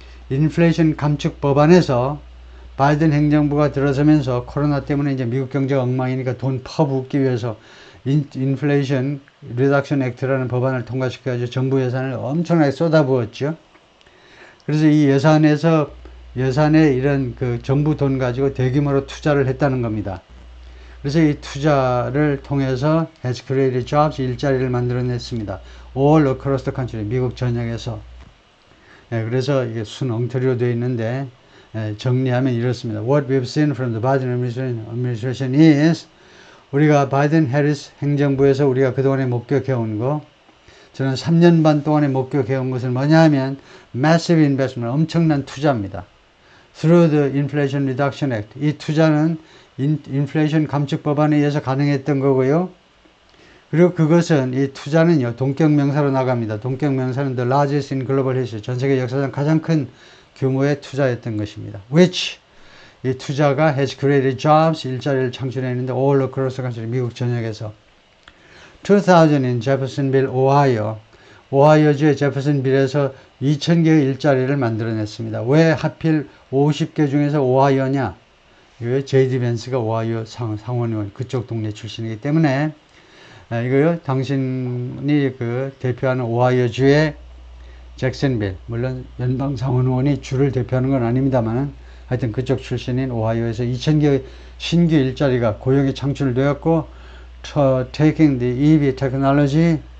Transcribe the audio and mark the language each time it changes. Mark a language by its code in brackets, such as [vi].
[ko] 인플레이션 감축 법안에서 바이든 행정부가 들어서면서 코로나 때문에 이제 미국 경제가 엉망이니까 돈 퍼붓기 위해서 인플레이션 리덕션 액트라는 법안을 통과시켜가지고 정부 예산을 엄청나게 쏟아부었죠. 그래서 이 예산에 이런 그 정부 돈 가지고 대규모로 투자를 했다는 겁니다. 그래서 이 투자를 통해서 [en] has created jobs, [ko] 일자리를 만들어냈습니다. [en] All across the country, [ko] 미국 전역에서. 그래서 이게 순 엉터리로 되어 있는데, 정리하면 이렇습니다. [en] What we've seen from the Biden administration is, [ko] 우리가 바이든 해리스 행정부에서 우리가 그동안에 목격해온 거, 저는 3년 반 동안에 목격해온 것은 뭐냐 하면 [en] massive investment, [ko] 엄청난 투자입니다. [en] Through the Inflation Reduction Act, [ko] 이 투자는 인플레이션 감축 법안에 의해서 가능했던 거고요. 그리고 그것은, 이 투자는요, 동격명사로 나갑니다. 동격명사는 [en] the largest in global history, [ko] 전 세계 역사상 가장 큰 규모의 투자였던 것입니다. [en] Which, [ko] 이 투자가 [en] has created jobs, [ko] 일자리를 창출했는데 [en] all across the country, [ko] 미국 전역에서. [en] 2000 in Jeffersonville, [ko] 오하이오주의 제퍼슨빌에서 2000개의 일자리를 만들어냈습니다. 왜 하필 50개 중에서 오하이오냐? 제이디 벤스가 오하이오 상원의원, 그쪽 동네 출신이기 때문에, 이거요, 당신이 그 대표하는 오하이오주의 잭슨빌, 물론 연방 상원의원이 주를 대표하는 건 아닙니다만, 하여튼 그쪽 출신인 오하이오에서 2000개의 신규 일자리가 고용이 창출되었고, [en] taking the EV technology,